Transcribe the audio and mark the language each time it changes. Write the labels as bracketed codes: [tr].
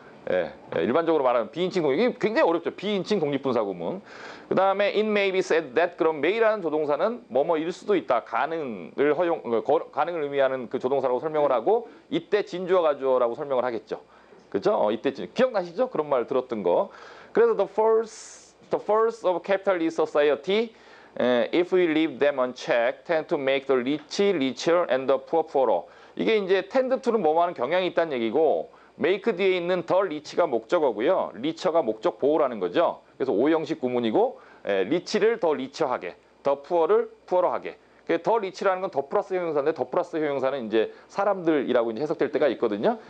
[ko] 예, 일반적으로 말하면 비인칭 독립, 이게 굉장히 어렵죠. 비인칭 독립분사구문. 그 다음에 [en] it may be said that, [ko] 그럼 may라는 조동사는 뭐뭐일 수도 있다, 가능을 의미하는 그 조동사라고 설명을 하고, 이때 진주어 가주어라고 설명을 하겠죠. 그죠? 이때 기억나시죠? 그런 말 들었던 거. [en] 그래서 the first of capitalist society, if we leave them unchecked, tend to make the rich richer and the poor poorer. [ko] 이게 이제 tend to는 뭐하는 경향이 있다는 얘기고, make 뒤에 있는 the rich가 목적어고요, richer가 목적 보호라는 거죠. 그래서 오형식 구문이고, rich를 더 richer하게, the poor를 pooer하게. 더 리치라는 건 더 플러스 형용사인데, 더 플러스 형용사는 이제 사람들이라고 이제 해석될 때가 있거든요.